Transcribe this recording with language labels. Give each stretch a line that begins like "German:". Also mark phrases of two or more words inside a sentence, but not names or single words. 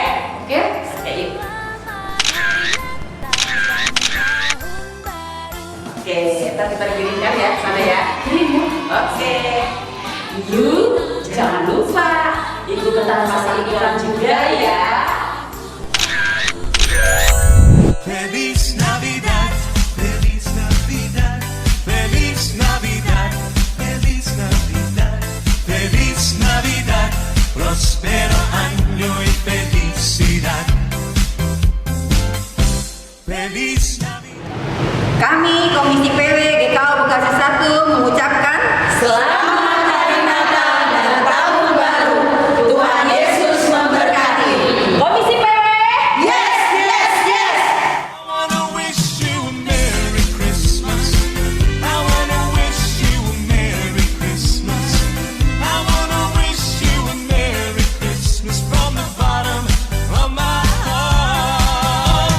Indonesian: Oke? Oke, yuk. Oke, ntar kita kirimkan ya ke sana ya. Kirim ya. Oke. Yuk, jangan lupa ikutan pasang iklan juga ya.
Spanish: Feliz Navidad, Feliz Navidad, Feliz Navidad, Feliz Navidad, Feliz Navidad, próspero año y felicidad. Feliz Navidad.
Indonesian: Kami Komisi PW GKO Bekasi 1 mengucapkan Selamat Hari Natal dan Tahun Baru. Tuhan Yesus memberkati. Komisi PW.
English: yes, yes, yes. I wanna wish you a Merry Christmas. I wanna wish you a Merry Christmas. I wanna wish you a Merry Christmas from the bottom of my heart.